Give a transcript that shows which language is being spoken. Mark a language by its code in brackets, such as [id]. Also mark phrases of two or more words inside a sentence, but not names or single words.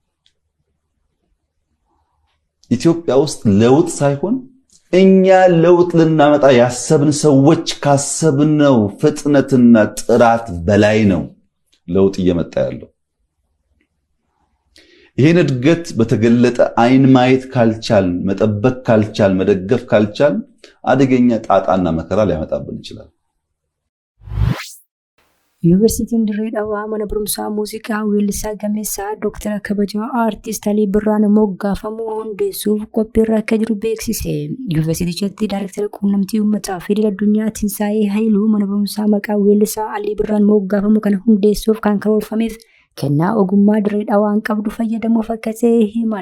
[am] ኢትዮጵያ ውስጥ ለውጥ ሳይሆን እኛ ለውጥ ልናመጣ ያሰብን ሰዎች ካሰብነው ፍጥነትና ጥራት በላይ ነው ለውጥ እየመጣ ያለው ይሄን እድገት በተገለጠ አይን ማየት ካልቻል መጠበቅ ካልቻል መደገፍ ካልቻል አደገኛ ጣጣና መከራ ሊያመጣብን ይችላል [om] ዩኒቨርሲቲን ድሬዳዋ mana barumsaa muuziqaa weellisaa gameessaa Dr. Kabajaa Artist Alii Birraan moggaafamuu hundeessuuf qophiirra akka jiru beeksise. Yuunivarsiitichatti Daayirektara quunnamtii uummataa fi idil addunyaa Tinsaayee Haayiluu mana barumsaa maqaa weellisaa Alii Birraan moggaafamu kana hundeessuuf kan karoorfameef kennaa ogummaa Direedawaan qabdu fayyadamuuf akka ta'e himan.